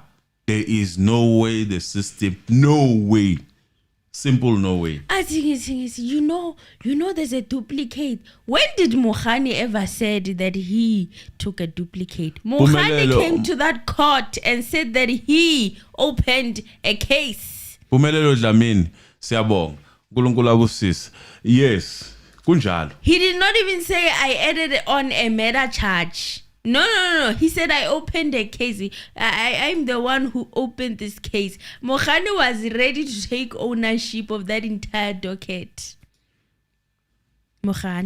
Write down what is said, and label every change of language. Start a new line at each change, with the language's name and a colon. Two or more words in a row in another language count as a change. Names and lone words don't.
English: There is no way the system, no way. Simple, no way. I think it's you know, there's a duplicate. When did Mohani ever said that he took a duplicate? Mohani came to that court and said that he opened a case.
Zulu: Pumelelo Dlamini, siyabonga. Nkulunkulu abusise. Yes, kunjalo.
English: He did not even say I added on a murder charge. No. He said I opened a case. I'm the one who opened this case. Mohani was ready to take ownership of that entire docket. Mohani.